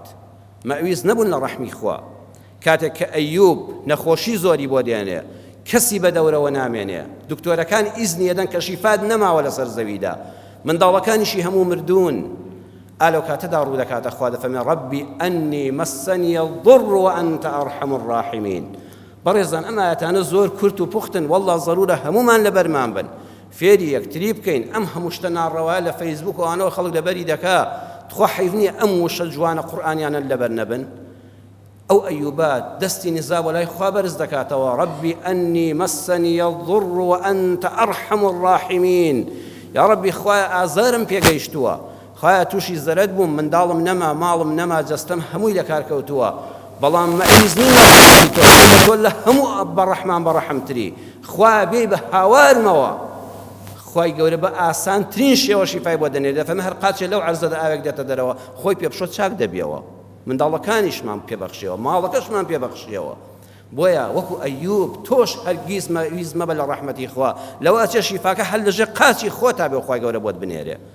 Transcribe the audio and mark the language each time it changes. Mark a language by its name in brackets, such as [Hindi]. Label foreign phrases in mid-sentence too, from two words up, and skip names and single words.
[Central Kurdish] مەویست نەبوون لە ڕەحمی خوا کاتێک کە ئەیوب نەخۆشی زۆری بۆ دێنێ کەسی بە دەورەوە نامێنێ دکتۆرەکان ئیزنی دەدەن کە شیفات نەماوە لەسەر زەویدا منداڵەکانیشی هەموو مردوون ئالۆ کاتەدا ڕوو دەکاتە خوا دەفەرمێ [Arabic] ڕەبی ئەنی مەسەنی الضر وأنت أرحم الراحمین [Central Kurdish] بەڕێزان ئەم ئاەتانە زۆر کورت و پوختن وەڵڵا زەرورە هەمومان لەبەرمان بن فێری یەکتری بکەین ئەم هەموو شتە ناڕەوایە لە فەیسبوک و ئەوانەوە خەڵک لەبەری دەکا تخوا حەیف نییە ئەم وشە جوانە قورئانیانە لەبەر نەبن ئەو ئەیوبات دەستی نزا بۆ لای خوا بەرز دەکاتەوە [Arabic] ڕەبی ئەنی مەسەنی الضر وأنت أرحم الراحمین یا ڕەبی [Central Kurdish] خوایە ئازارم پێگەیشتووە خوایە تووشی زەرەت بووم منداڵم نەما ماڵم نەما جەستەم هەمووی لە کار کەوتووە بەڵام مەعیزنی تۆ لە هەموو بەڕەحمان بەڕەحمتری خوا بێ بە هاوارمەوە خوای گەورە بە ئاسانترین شێوە شیفای بۆ دەنێت دەفەرمێ هەر قاچێ لەو عەرزەدا ئاوێک دێتە دەرەوە خۆی پێبشۆ چاک دەبێەوە منداڵەکانیشمان پێبەخشیەوە ماڵەکەشمان پێبەخشیەوە بۆیە وەکو ئەیوب تۆش هەرگیز مەویست مەبە لە ڕەحمەتی خوا لەوە ئەچێ شیفاکە هەر لەژێر قاچی خۆتا بێ خوای گەورە بۆت بنێرێ